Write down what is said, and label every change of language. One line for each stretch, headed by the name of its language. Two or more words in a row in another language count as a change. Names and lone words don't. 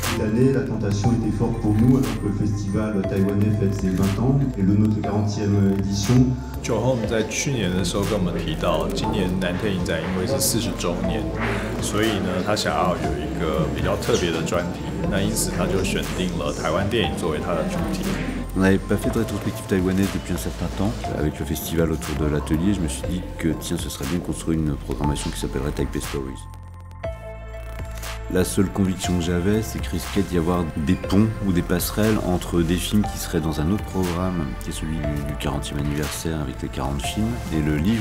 French: année, la tentation était forte pour nous alors que le festival taïwanais fête ses 20 ans et le notre 40e édition.
Chinese: Joe 在去年的时候跟我们提到，今年南特影展因为是40周年，所以呢，他想要有一个比较特别的专题，那因此他就选定了台湾电影作为他的主题。
French: On n'avait pas fait de rétrospective taïwanaise depuis un certain temps. Avec le festival autour de l'atelier, je me suis dit que tiens, ce serait bien de construire une programmation qui s'appellerait Taipei Stories. La seule conviction que j'avais, c'est qu'il risquait d'y avoir des ponts ou des passerelles entre des films qui seraient dans un autre programme, qui est celui du 40e anniversaire avec les 40 films, et le livre.